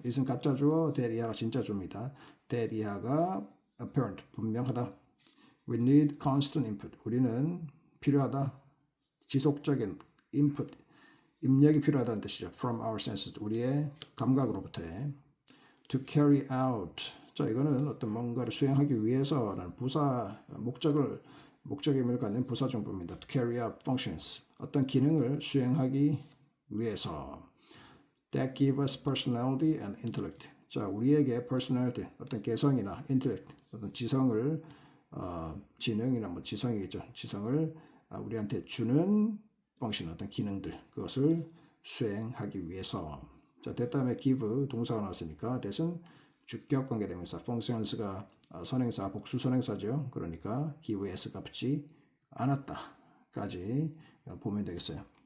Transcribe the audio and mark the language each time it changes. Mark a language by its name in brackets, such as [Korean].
[Korean] it은 가짜 주어, that 이하가 진짜 주입니다. that 이하가 apparent 분명하다. [English] We need constant input. [Korean] 우리는 필요하다. 지속적인 input 입력이 필요하다는 뜻이죠. [English] From our senses [Korean] 우리의 감각으로부터의 [English] to carry out. [Korean] 자, 이거는 어떤 뭔가를 수행하기 위해서라는 부사 목적의 의미를 갖는 부사 정보입니다. [English] To carry out functions. [Korean] 어떤 기능을 수행하기 위해서. [English] That give us personality and intellect. [Korean] 자, 우리에게 personality 어떤 개성이나 intellect 어떤 지성을 지능이나 뭐 지성이겠죠. 지성을 우리한테 주는 펑션 어떤 기능들 그것을 수행하기 위해서. 자, that 다음에 give 동사가 나왔으니까 that은 주격 관계대명사 functions가 선행사 복수 선행사죠. 그러니까 give s가 붙지 않았다까지 보면 되겠어요.